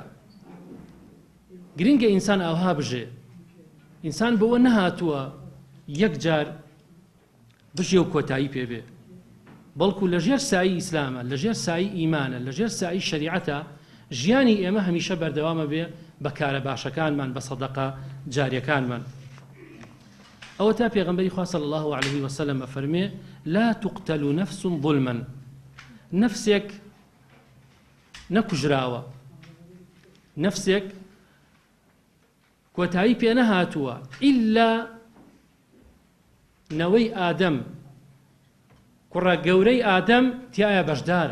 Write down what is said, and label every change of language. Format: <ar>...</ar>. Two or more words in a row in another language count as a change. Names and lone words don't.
<ckb>گرنگە ئینسان ئەوها بژێ، ئینسان بەوە نەهاتووە یەک جار بژێ و کۆتایی پێبێ، بەڵکو لە ژێر سایی ئیسلامە، لە ژێر سایی ئیمانە، لە ژێر سایی شەریعەتە، ژیانی ئێمە هەمیشە بەردەوامە بێ بە کارە باشەکانمان، بە سەدەقە جاریەکانمان. ئەوە تا پێغەمبەری خوا</ckb> <ar>صلی الله عليه وسلم</ar> <ckb>ئەفەرمێ:</ckb> <ar>لا تقتل نفس ظلما،</ar> <ckb>نفسێک نەکوژراوە، نفسێک کۆتایی پێ نەهاتووە ئیلا نەوەی ئادەم، کوڕە گەورەی ئادەم تایە بەشدارە.</ckb>